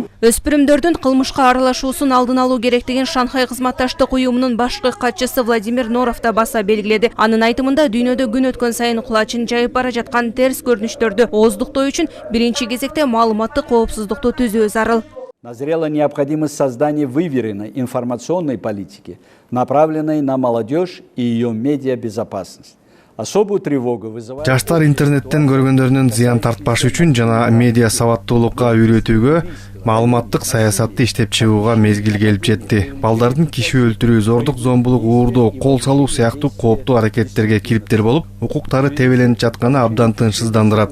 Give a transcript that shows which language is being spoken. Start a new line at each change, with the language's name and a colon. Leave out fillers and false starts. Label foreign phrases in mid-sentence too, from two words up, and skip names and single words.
Kyrgyz: Өспүрүмдөрдүн кылмышка аралашуусун алдын алуу керек деген Шанхай кызматташтык уюмунун башкы катчысы Владимир Норов да баса белгиледи. Анын айтымында дүйнөдө күн өткөн сайын кулачын жайып бара жаткан терс көрүнүштөрдү ооздуктоо үчүн биринчи кезекте маалыматтык коопсуздукту түзүү зарыл.
Russian: Назрела необходимость создания выверенной информационной политики, направленной на молодежь и ее медиабезопасность. Особую тревогу вызывает...
Kyrgyz: Жаштар интернеттен көргөндөрүнүн зыян тартпашы үчүн жана медиа сабаттуулукка үйрөтүүгө, маалыматтык саясатты иштеп чыгууга мезгил келип жетти. Балдардын киши өлтүрүү, зордук, зомбулук, уурдоо, кол салуу сыяктуу кооптуу аракеттерге кириптер болуп, укуктары тебеленип жатканы абдан тынчсыздандырат.